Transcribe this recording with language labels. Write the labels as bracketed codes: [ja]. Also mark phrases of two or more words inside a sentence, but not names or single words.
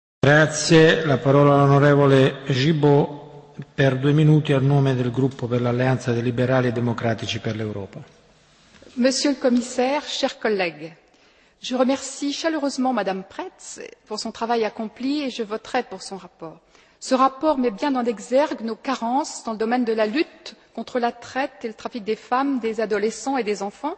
[it] Grazie. La parola all'onorevole Gibaud per 2 minuti a nome del gruppo per l'Alleanza dei Liberali e Democratici per l'Europa. [fr] Monsieur le Commissaire, chers collègues, je remercie chaleureusement Madame Pretz pour son travail accompli et je voterai pour son rapport. Ce rapport met bien en exergue nos carences dans le domaine de la lutte contre la traite et le trafic des femmes, des adolescents et des enfants.